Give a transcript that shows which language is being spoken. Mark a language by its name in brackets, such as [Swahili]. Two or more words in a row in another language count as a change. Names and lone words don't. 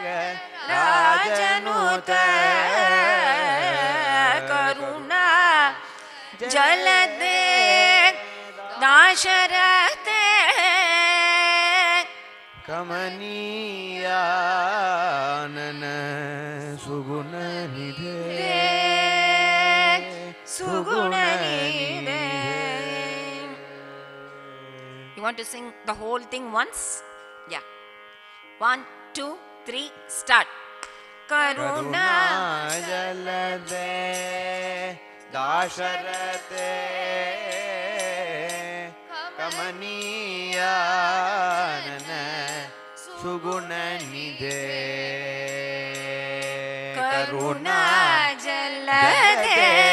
[Sanskrit] ರಾಜನುತ ಕರುಣಾ ಜಲದೆ ದಾಶರಥೆ ಕಮನೀಯಾನನ ಸುಗುಣ ನಿಧೆ ಸುಗುಣ ನಿಧೆ. [English] You want to sing the whole thing once? Yeah. 1, 2, 3, start. [Sanskrit] Karuna ಜಲದೆ ದಾಶರಥೆ ಕಮನೀಯಾನನ ಸುಗುಣ ನಿಧೆ ಕರುಣಾ ಜಲದೆ